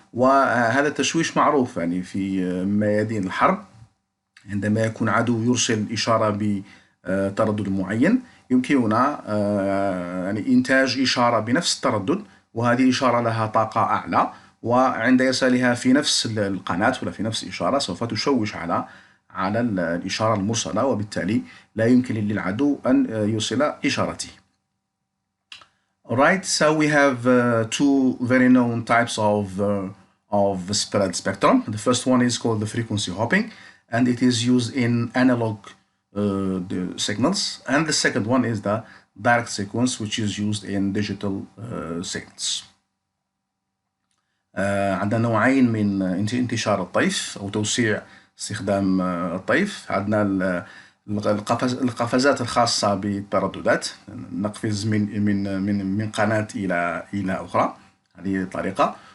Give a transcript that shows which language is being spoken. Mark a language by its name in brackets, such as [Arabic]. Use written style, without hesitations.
[Arabic] وهذا التشويش معروف يعني في ميادين الحرب، عندما يكون عدو يرسل إشارة بتردد معين يمكننا يعني إنتاج إشارة بنفس التردد، وهذه الإشارة لها طاقة أعلى، وعند إرسالها في نفس القناة ولا في نفس الإشارة سوف تشوش على الإشارة المرسلة، وبالتالي لا يمكن للعدو أن يوصل إشارته. [English] Alright, so we have two very known types of spread spectrum. The first one is called the frequency hopping, and it is used in analog the signals, and the second one is the direct sequence, which is used in digital signals. [Arabic] عندنا نوعين من انتشار الطيف أو توسيع استخدام الطيف. عندنا القفزات الخاصة بالترددات، نقفز من قناة إلى أخرى، هذه طريقة.